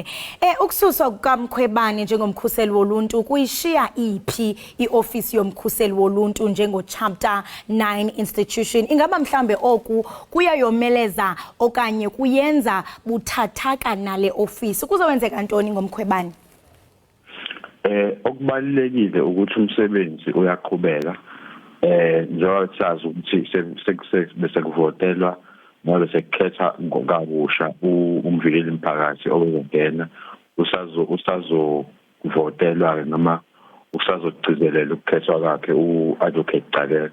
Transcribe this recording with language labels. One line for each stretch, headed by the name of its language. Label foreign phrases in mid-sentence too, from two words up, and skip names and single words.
Xhosa: Ukususwa kukaMkhwebane njengomkhuseli woluntu kuyishiya iphi iofisi yomkhuseli woluntu njengo-Chapter 9 institution? Ingaba mhlambe oku kuyayomeleza okanye kuyenza buthathaka nale ofisi? Kuzowenzeka ntoni ngomkhwebane?
Zulu: Okubalulekile ukuthi umsebenzi uyaqhubeka. Njengoba sazi ukuthi bese kuvotelwa noma sekukhetha ngokabusha umvikeli mphakathi ozongena usazovotelwa noma usazogcizelela ukukhethwa kwakhe uadvocate Jikelele.